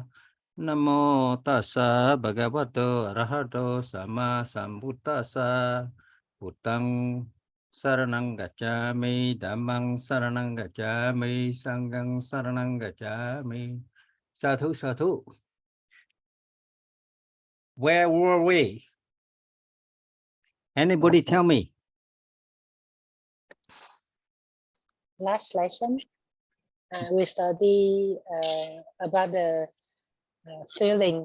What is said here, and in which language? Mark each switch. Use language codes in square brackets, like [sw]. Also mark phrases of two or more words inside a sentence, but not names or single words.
[pi] Namo tassa bhagavato arahato sama sambuddhassa. Buddhang saranang gacchami, dhammang saranang gacchami, sanghang saranang gacchami. Sadhu, sadhu. [en] Where were we? Anybody tell me? Last lesson, we study about the feeling.